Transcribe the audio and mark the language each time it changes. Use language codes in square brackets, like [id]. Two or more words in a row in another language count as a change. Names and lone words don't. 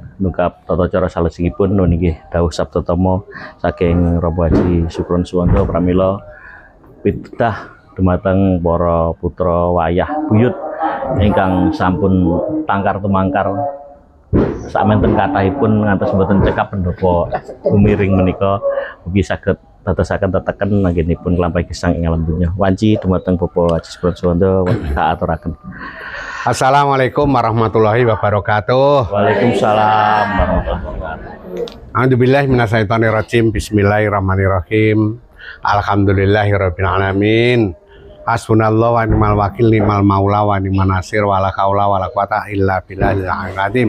[jv] Nungkap tata cara salesingipun nggih dawuh sabda tama saking Romo Haji Sukron Suwondo pramila pitudah dumateng para putra wayah buyut ingkang sampun tangkar tumangkar sakmenten kathahipun ngantos mboten cekap pendhapa gumiring menika mugi saged dadosaken teteken anggenipun nglampahi gesang ing alam donya. Wanci dumateng Bapak Haji Sukron Suwondo kaaturaken. [ar] السلام عليكم ورحمة الله وبركاته. وعليكم السلام ورحمة الله وبركاته. أعوذ بالله من الشيطان الرجيم. بسم الله الرحمن الرحيم. الحمد لله رب العالمين. حسبنا الله ونعم الوكيل نعم المولى ونعم النصير ولا حول ولا قوة إلا بالله العلي العظيم.